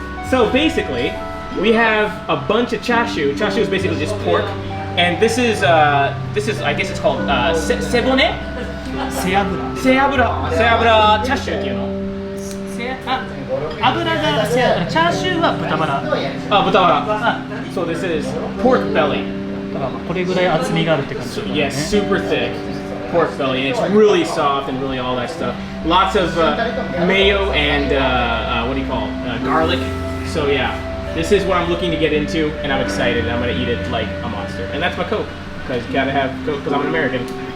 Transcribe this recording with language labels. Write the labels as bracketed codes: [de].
[en] So basically, we have a bunch of chashu. Chashu is basically just pork, and this is I guess it's called sebone. [ja] 背脂。背脂チャッシュっていうの？油が背脂。チャーシューは豚バラ。あ、豚バラ。 [en] So this is pork belly. [ja] だからこれぐらい厚みがあるって感じ。 [en] Yeah, super thick pork belly, and it's really soft and really all that stuff. Lots of mayo and what do you call it? Garlic. So yeah, this is what I'm looking to get into, and I'm excited. I'm gonna eat it like a monster, and that's my Coke, because you gotta have Coke because I'm an American.